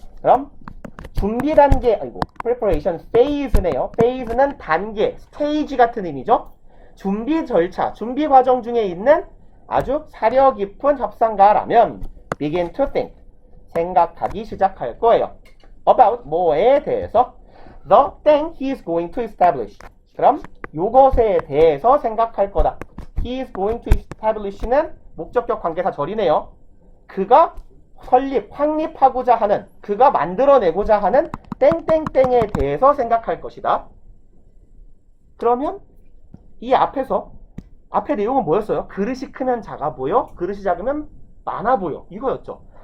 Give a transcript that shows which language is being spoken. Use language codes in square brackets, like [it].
[ko] 그럼 준비 단계, [en] preparation phase [ko] 네요. phase는 단계, stage 같은 의미죠. 준비 절차, 준비 과정 중에 있는 아주 사려 깊은 협상가라면 [en] begin to think. [ko] 생각하기 시작할 거예요. [en] about [ko] 뭐에 대해서 [en] the thing he is going to establish. [ko] 그럼 요것에 대해서 생각할 거다. [en] he is going to establish는 [ko] 목적격 관계사 절이네요. 그가 확립하고자 하는, 그가 만들어내고자 하는 땡땡땡에 대해서 생각할 것이다. 그러면 이 앞에 내용은 뭐였어요? 그릇이 크면 작아 보여, 그릇이 작으면 많아 보여, 이거였죠.